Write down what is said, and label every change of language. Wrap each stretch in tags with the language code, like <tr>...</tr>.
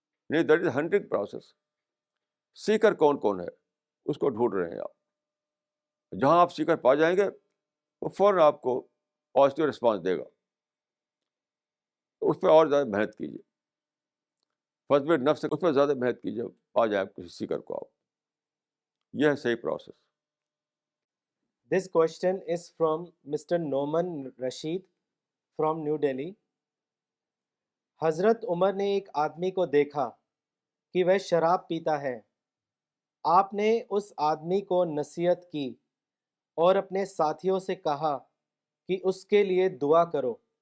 <ur>نہیں،</ur> <en>That is hunting process.</en> <ur>سیکر کون کون ہے اس کو ڈھونڈ رہے ہیں آپ. جہاں آپ سیکر پا جائیں گے وہ فوراً آپ کو پازیٹیو رسپانس دے گا. اس پہ اور زیادہ محنت کیجیے، فضل نفس سے اس پہ زیادہ محنت کیجیے، پا جائیں آپ کسی سیکر کو آپ. یہ ہے صحیح process.</ur> <en>This question is from Mr. Noman Rashid from New Delhi.</en> <ur>حضرت عمر نے ایک آدمی کو دیکھا کہ وہ شراب پیتا ہے. آپ نے اس آدمی کو نصیحت کی اور اپنے ساتھیوں سے کہا کہ اس کے لیے دعا کرو.</ur>